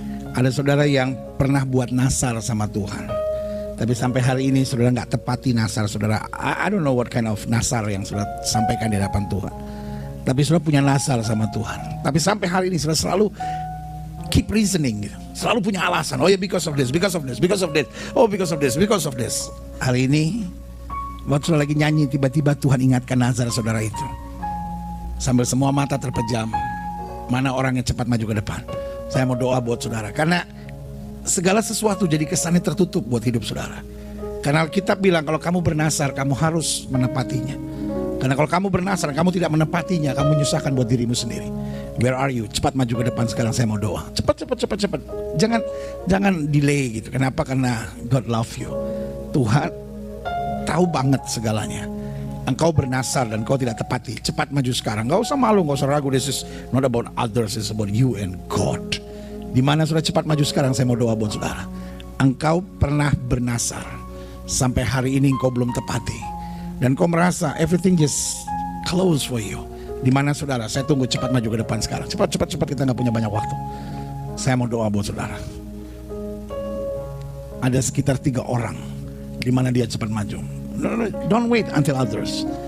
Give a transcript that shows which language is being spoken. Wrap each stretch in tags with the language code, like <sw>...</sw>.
<id>Ada saudara yang pernah buat nasar sama Tuhan, tapi sampai hari ini saudara gak tepati nasar saudara.</id> <en>I don't know what kind of</en> <id>nasar yang saudara sampaikan di hadapan Tuhan. Tapi saudara punya nasar sama Tuhan. Tapi sampai hari ini saudara selalu</id> <en>keep reasoning</en> <id>gitu. Selalu punya alasan.</id> <en>Oh ya, because of this, because of this, because of this. Oh because of this, because of this.</en> <id>Hari ini waktu saudara lagi nyanyi, tiba-tiba Tuhan ingatkan nazar saudara itu. Sambil semua mata terpejam, mana orang yang cepat maju ke depan. Saya mau doa buat saudara, karena segala sesuatu jadi kesannya tertutup buat hidup saudara. Karena Alkitab bilang kalau kamu bernasar, kamu harus menepatinya. Karena kalau kamu bernasar, kamu tidak menepatinya, kamu menyusahkan buat dirimu sendiri.</id> <en>Where are you?</en> <id>Cepat maju ke depan sekarang, saya mau doa. Cepat. Jangan delay gitu. Kenapa? Karena</id> <en>God love you.</en> <id>Tuhan tahu banget segalanya. Engkau bernasar dan kau tidak tepati. Cepat maju sekarang. Gak usah malu, gak usah ragu.</id> <en>This is not about others, it's about you and God.</en> <id>Dimana sudah cepat maju sekarang, saya mau doa buat saudara. Engkau pernah bernasar, sampai hari ini engkau belum tepati. Dan kau merasa</id> <en>everything just close for you.</en> <id>Dimana saudara, saya tunggu cepat maju ke depan sekarang. Cepat, kita gak punya banyak waktu. Saya mau doa buat saudara. Ada sekitar 3 orang dimana dia cepat maju.</id> <en>No, don't wait until others.</en>